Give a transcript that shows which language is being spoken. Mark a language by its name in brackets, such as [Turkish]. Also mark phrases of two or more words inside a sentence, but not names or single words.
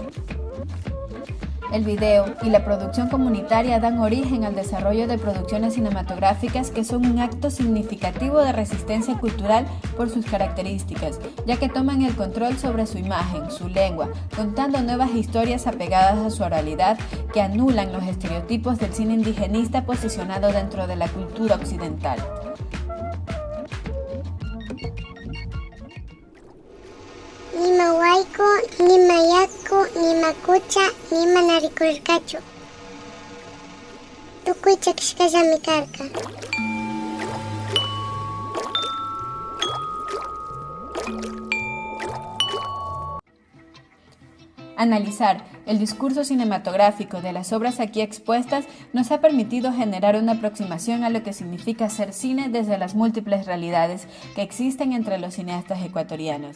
[Spanish] El video y la producción comunitaria dan origen al desarrollo de producciones cinematográficas que son un acto significativo de resistencia cultural por sus características, ya que toman el control sobre su imagen, su lengua, contando nuevas historias apegadas a su oralidad que anulan los estereotipos del cine indigenista posicionado dentro de la cultura occidental. [Quechua] Nima Huayco, Nima Yaco, Nima Cucha, Nima Nariculcacho. Tukuicha Kishkayami Karka. [Spanish] Analizar el discurso cinematográfico de las obras aquí expuestas nos ha permitido generar una aproximación a lo que significa hacer cine desde las múltiples realidades que existen entre los cineastas ecuatorianos.